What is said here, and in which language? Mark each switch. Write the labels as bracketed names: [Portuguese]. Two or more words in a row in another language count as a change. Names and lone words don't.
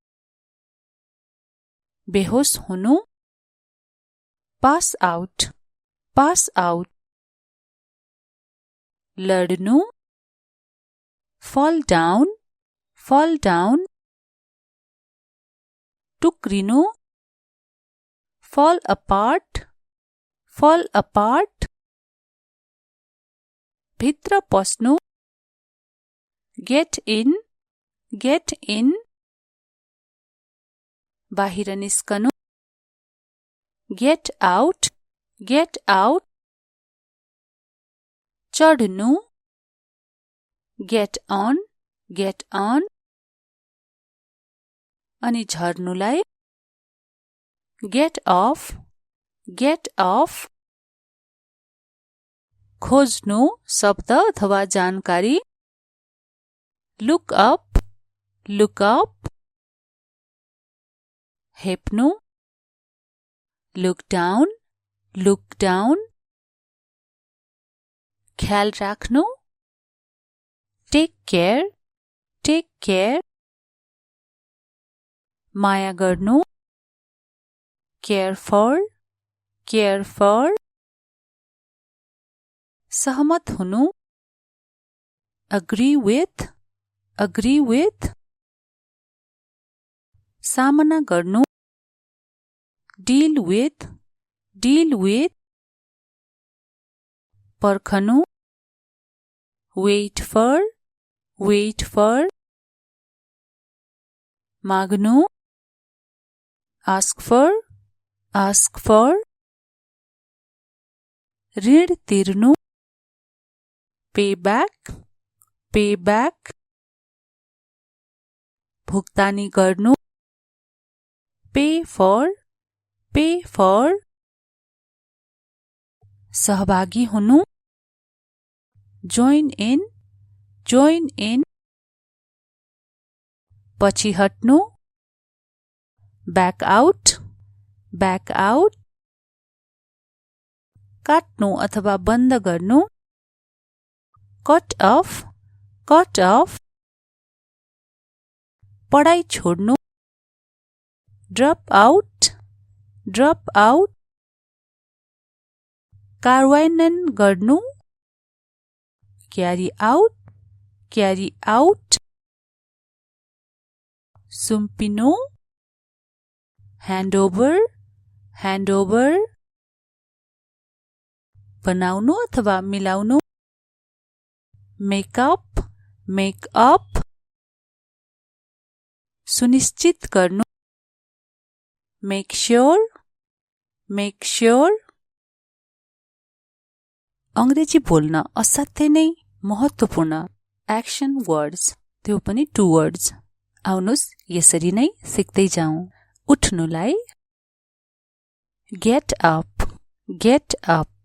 [Nepali] बेहोस हुनु [English] pass out, pass out. लड्नु fall down, fall down. टुक्रिनु fall apart, fall apart। [Nepali] भित्र पस्नु [English] get in, get in। [Nepali] बाहिर निस्कनु [English] get out, get out। चढ्नु get on, get on। [Nepali] अनि झर्नुलाई [English] get off, get off। [Nepali] खोज्नु शब्द अथवा जानकारी [English] look up, look up। हेप्नु look down, look down। [Nepali] ख्याल राख्नु [English] take care, take care। [Nepali] माया गर्नु [English] care for, care for। [Nepali] सहमत हुनु [English] agree with, agree with। [Nepali] सामना गर्नु [English] deal with, deal with। पर्खनु wait for, wait for। माग्नु ask for, ask for। [Nepali] ऋण तिर्नु [English] pay back, pay back। [Nepali] भुक्तानी गर्नु [English] pay for, pay for। [Nepali] सहभागी हुनु [English] join in, join in। [Nepali] पछि हट्नु [English] back out, back out। [Nepali] काट्नु अथवा बन्द गर्नु [English] cut off, cut off। [Nepali] पढाइ छोड्नु [English] drop out, drop out। [Nepali] कार्यान्वयन गर्नु [English] carry out, carry out। [Nepali] सुम्पिनु, [English] handover, handover, [Nepali] बनाउनु अथवा मिलाउनु, [English] makeup, makeup, [Nepali] सुनिश्चित गर्नु, [English] make sure, make sure. [Nepali] अंग्रेजी बोल्न असाध्यै नै महत्त्वपूर्ण [English] action words, [Nepali] त्यो पनि 2 वर्ड्स। आउनुस् यसरी नै सिक्दै जाउँ। [English] उठ्नुलाई get up, get up.